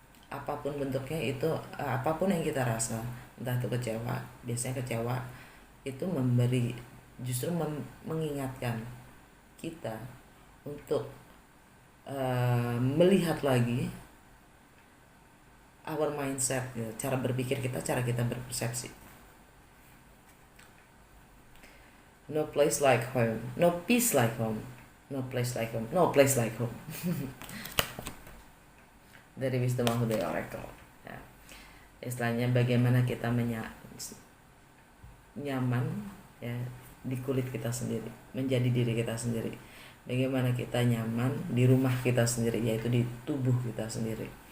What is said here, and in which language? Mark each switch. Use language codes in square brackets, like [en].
[id] Apapun bentuknya itu, apapun yang kita rasa, entah itu kecewa, biasanya kecewa itu justru mengingatkan kita untuk melihat lagi [en] our mindset, [id] gitu, cara berpikir kita, cara kita berpersepsi. [en] No place like home, no peace like home, no place like home, no place like home. Dari wisdom of the oracle. Ya. [id] Istilahnya bagaimana kita nyaman ya di kulit kita sendiri, menjadi diri kita sendiri. Bagaimana kita nyaman di rumah kita sendiri, yaitu di tubuh kita sendiri.